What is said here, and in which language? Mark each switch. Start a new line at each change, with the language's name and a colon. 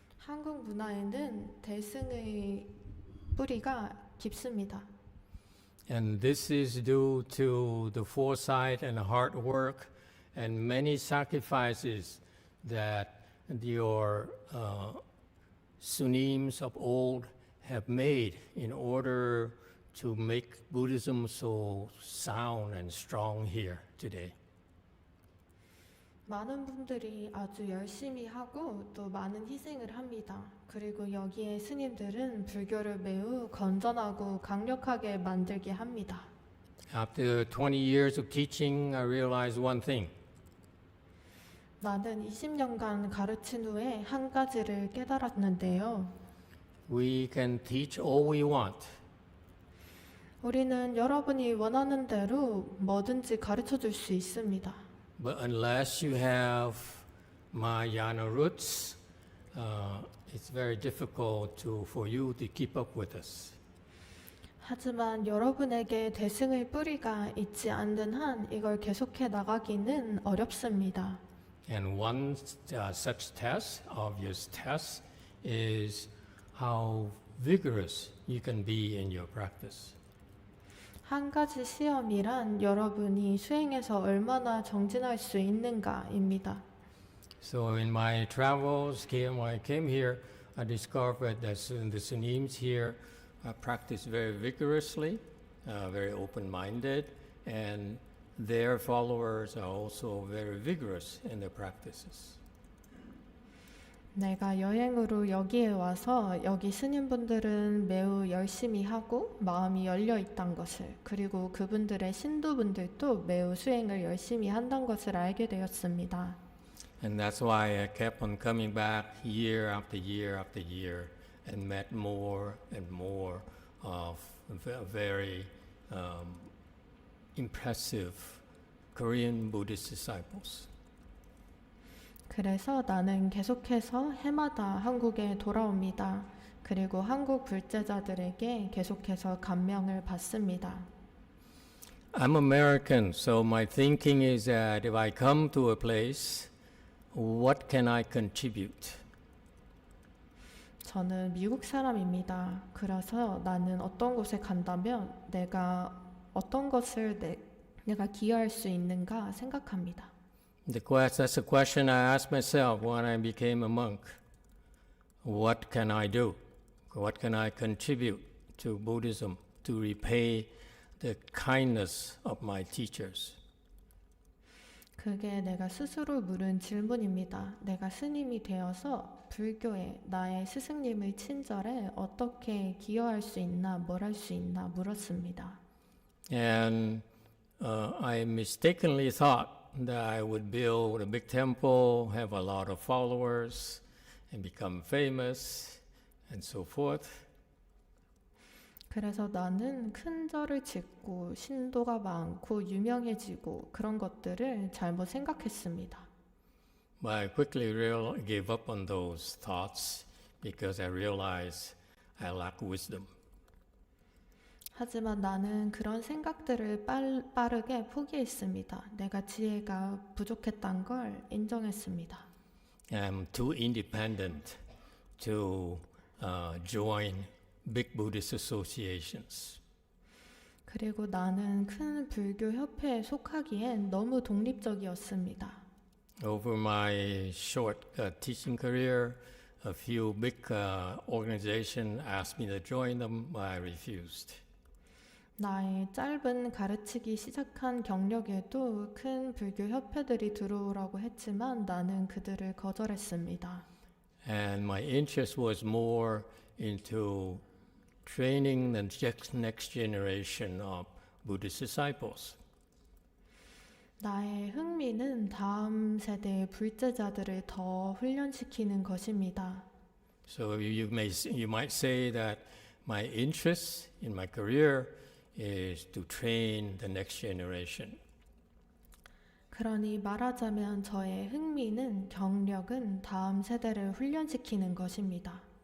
Korean: 한국 문화에는 대승의 뿌리가 깊습니다.
English: And this is due to the foresight and hard work and many sacrifices that your Sunims of old have made in order to make Buddhism so sound and strong here today.
Korean: 많은 분들이 아주 열심히 하고 또 많은 희생을 합니다. 그리고 여기에 스님들은 불교를 매우 건전하고 강력하게 만들게 합니다.
English: After 20 years of teaching, I realized one thing.
Korean: 나는 20년간 가르친 후에 한 가지를 깨달았는데요.
English: We can teach all we want,
Korean: 우리는 여러분이 원하는 대로 뭐든지 가르쳐 줄 수 있습니다.
English: but unless you have Mahayana roots, it's very difficult for you to keep up with us.
Korean: 하지만 여러분에게 대승의 뿌리가 있지 않는 한 이걸 계속해 나가기는 어렵습니다.
English: And one such test, obvious test, is how vigorous you can be in your practice.
Korean: 한 가지 시험이란 여러분이 수행에서 얼마나 정진할 수 있는가입니다.
English: So in my travels, when I came here, I discovered that the Sunims here practice very vigorously, very open-minded, and their followers are also very vigorous in their practices.
Korean: 내가 여행으로 여기에 와서 여기 스님분들은 매우 열심히 하고 마음이 열려 있단 것을, 그리고 그분들의 신도분들도 매우 수행을 열심히 한다는 것을 알게 되었습니다.
English: And that's why I kept on coming back year after year after year and met more and more of very impressive Korean Buddhist disciples.
Korean: 그래서 나는 계속해서 해마다 한국에 돌아옵니다. 그리고 한국 불제자들에게 계속해서 감명을 받습니다.
English: I'm American, so my thinking is that if I come to a place, what can I contribute?
Korean: 저는 미국 사람입니다. 그래서 나는 어떤 곳에 간다면 내가 어떤 것을 내가 기여할 수 있는가 생각합니다.
English: That's a question I asked myself when I became a monk. What can I do? What can I contribute to Buddhism to repay the kindness of my teachers?
Korean: 그게 내가 스스로 물은 질문입니다. 내가 스님이 되어서 불교에 나의 스승님의 친절에 어떻게 기여할 수 있나, 뭘 할 수 있나 물었습니다.
English: And I mistakenly thought that I would build a big temple, have a lot of followers, and become famous, and so forth.
Korean: 그래서 나는 큰 절을 짓고 신도가 많고 유명해지고 그런 것들을 잘못 생각했습니다.
English: But I quickly gave up on those thoughts because I realized I lack wisdom.
Korean: 하지만 나는 그런 생각들을 빠르게 포기했습니다. 내가 지혜가 부족했던 걸 인정했습니다.
English: I'm too independent to join big Buddhist associations.
Korean: 그리고 나는 큰 불교 협회에 속하기엔 너무 독립적이었습니다.
English: Over my short teaching career, a few big organizations asked me to join them, but I refused.
Korean: 나의 짧은 가르치기 시작한 경력에도 큰 불교 협회들이 들어오라고 했지만 나는 그들을 거절했습니다.
English: And my interest was more into training the next generation of Buddhist disciples.
Korean: 나의 흥미는 다음 세대의 불제자들을 더 훈련시키는 것입니다.
English: So you might say that my interest in my career is to train the next generation.
Korean: 그러니 말하자면 저의 흥미는 경력은 다음 세대를 훈련시키는 것입니다.